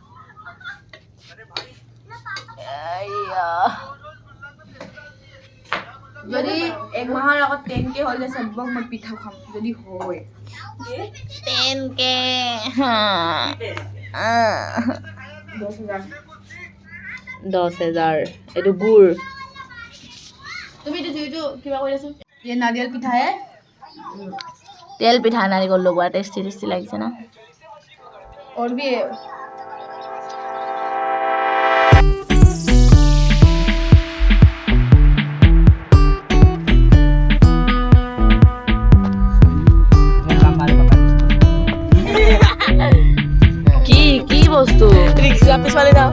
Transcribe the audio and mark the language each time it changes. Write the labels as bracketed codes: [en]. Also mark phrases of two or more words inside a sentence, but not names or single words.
[as] যদি এক মাহৰ আগত 10K হলে সবক মই পিঠা খাম যদি হয় 10K 10,000 এইটো গুড় তুমি এইটো কিবা কৈ আছো [hi] ये नारियल पिठा है [as] তেল পিঠা নাৰিকল লগোৱা টেষ্টি লাগিছে না [hi] और भी है [as] কি বস্তু [hi] रिक्शा पे वाले जाओ